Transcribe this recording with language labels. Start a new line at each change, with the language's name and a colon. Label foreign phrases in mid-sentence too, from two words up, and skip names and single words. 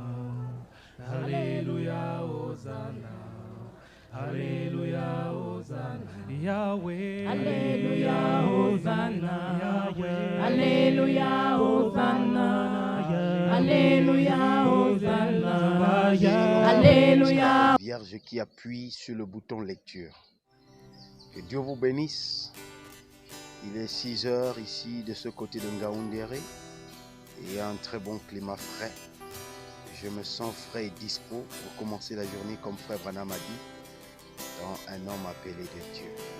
French: Alléluia, Hosanna. Alléluia, Hosanna. Yahweh. Alléluia, Hosanna. Yahweh. Alléluia, Hosanna. Alléluia, Hosanna. Alléluia. Vierge qui appuie sur le bouton lecture. Que Dieu vous bénisse. Il est 6 heures ici de ce côté de Ngaoundéré et il y a un très bon climat frais. Je me sens frais et dispo pour commencer la journée comme Frère Branham a dit, dans un homme appelé de Dieu.